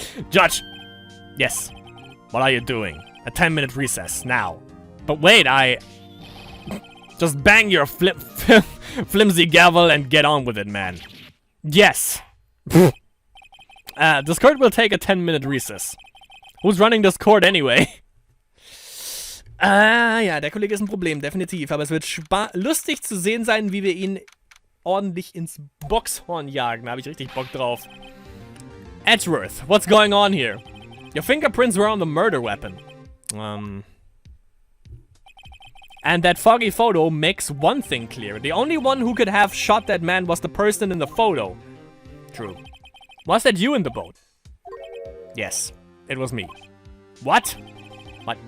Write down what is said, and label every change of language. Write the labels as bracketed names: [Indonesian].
[English] Judge! Yes. What are you doing? A 10-minute recess, now. But wait, just bang your flimsy gavel and get on with it, man. Yes. This court will take a 10-minute recess. Who's running this court anyway? [German] Ja, der Kollege ist ein Problem, definitiv. Aber es wird lustig zu sehen sein, wie wir ihn ordentlich ins Boxhorn jagen. Da habe ich richtig Bock drauf. [English] Edgeworth, what's going on here? Your fingerprints were on the murder weapon. And that foggy photo makes one thing clear. The only one who could have shot that man was the person in the photo. True. Was that you in the boat? Yes, it was me. What? What?